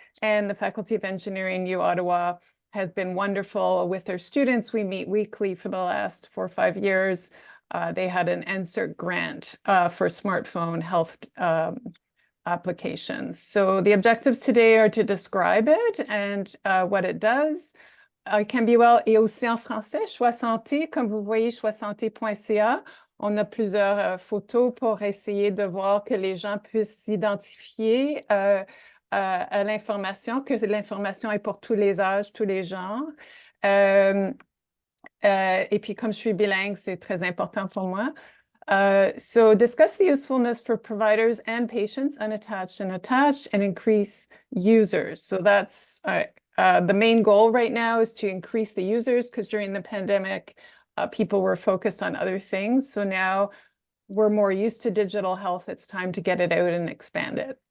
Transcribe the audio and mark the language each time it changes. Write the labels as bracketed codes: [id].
[en] And the Faculty of Engineering U Ottawa has been wonderful with their students. We meet weekly for the last 4 or 5 years. They had an NSERC grant for smartphone health applications. So the objectives today are to describe it and what it does. [fr] Icanbewell est aussi en français, Choixsante, comme vous voyez, Choixsante.ca. On a plusieurs photos pour essayer de voir que les gens puissent s'identifier à l'information, que l'information est pour tous les âges, tous les genres. Et puis, comme je suis bilingue, c'est très important pour moi. [en] So discuss the usefulness for providers and patients, unattached and attached, and increase users. So that's the main goal right now is to increase the users, because during the pandemic, people were focused on other things. So now we're more used to digital health. It's time to get it out and expand it.